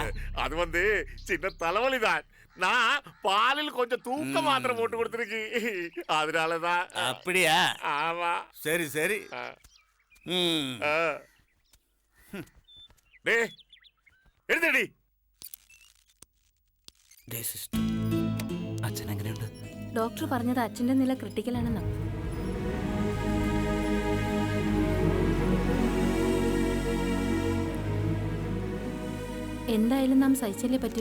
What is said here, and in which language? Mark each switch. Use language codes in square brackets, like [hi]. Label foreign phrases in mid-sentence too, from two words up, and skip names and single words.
[ta] அது வந்து சின்ன தலைவலிதான். நான் பாலில் கொஞ்சம் தூக்க மாத்திரை போட்டு கொடுத்துருக்கு, அதனாலதான். அப்படியா? ஆமா. சரி சரி. [ml] എടുത്തടി. അച്ഛൻ എങ്ങനെയുണ്ട്? ഡോക്ടർ പറഞ്ഞത് അച്ഛന്റെ നില ക്രിട്ടിക്കലാണെന്നാ. എന്തായാലും നാം സഹിച്ചല്ലേ പറ്റൂ.